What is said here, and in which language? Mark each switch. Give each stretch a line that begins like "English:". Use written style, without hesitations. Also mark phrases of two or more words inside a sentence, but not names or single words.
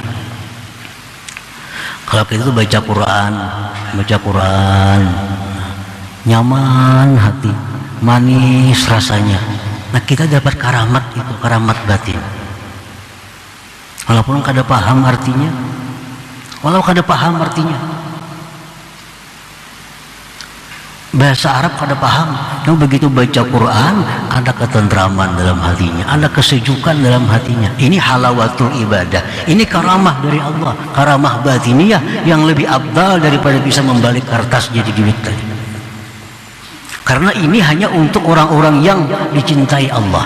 Indonesian: Kalau kita itu baca Quran, nyaman hati, manis rasanya. Nah, kita dapat karamat itu, karamat batin. Walaupun kada paham artinya, bahasa Arab kada paham, namun begitu baca Quran ada ketentraman dalam hatinya, ada kesejukan dalam hatinya. Ini
Arabic: halawatul ibadah,
Indonesian: ini karamah dari Allah,
Arabic: karamah batiniyah
Indonesian: yang lebih afdal daripada bisa membalik kertas jadi duit tadi. Karena ini hanya untuk orang-orang yang dicintai Allah.